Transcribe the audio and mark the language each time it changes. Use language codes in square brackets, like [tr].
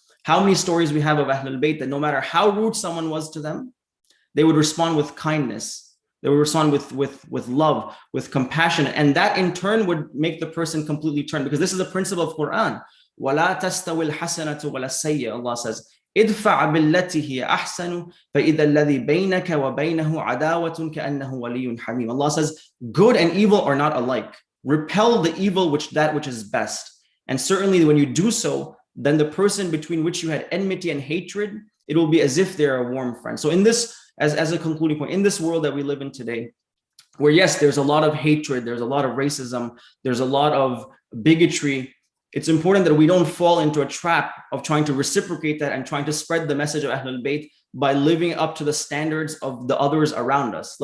[en] How many stories we have of Ahlul Bayt that no matter how rude someone was to them, they would respond with kindness. They would respond with love, with compassion. And that in turn would make the person completely turn, because this is a principle of Quran. [ar] وَلَا تَسْتَوِي الْحَسَنَةُ وَلَا السَّيِّئَةُ, [en] Allah says, [ar] ادفع بالتي هي أحسن فإذا الذي بينك وبينه عداوة كأنه ولي حميم. [en] Allah says, good and evil are not alike. Repel the evil that which is best. And certainly when you do so, then the person between which you had enmity and hatred, it will be as if they're a warm friend. So in this, as a concluding point, in this world that we live in today, where yes, there's a lot of hatred, there's a lot of racism, there's a lot of bigotry, it's important that we don't fall into a trap of trying to reciprocate that and trying to spread the message of Ahlul Bayt by living up to the standards of the others around us.